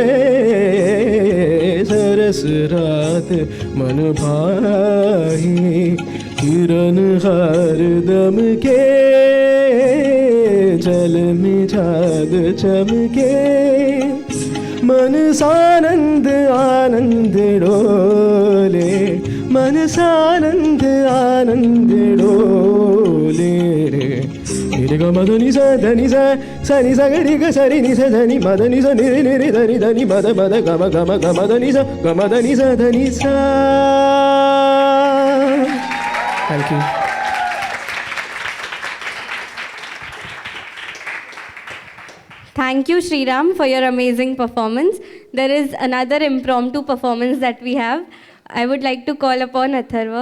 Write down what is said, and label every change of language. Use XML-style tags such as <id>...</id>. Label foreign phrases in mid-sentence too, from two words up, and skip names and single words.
<hi>सरस रात मन भाई किरण हरदम के जल में चाँद चमके मन सानंद आनंद डोले मन सानंद आनंद डोले रे ग म धनि सा धनि सा सनि सा ग रि ग स रि नि सा धनि म धनि सा नि रि नि रि धनि धनि म ध ग म धनि सा ग म धनि सा धनि सा</hi> <en>thank you Thank you, Sriram, for your amazing performance. There is another impromptu performance that we have. I would like to call upon Atharva.</en>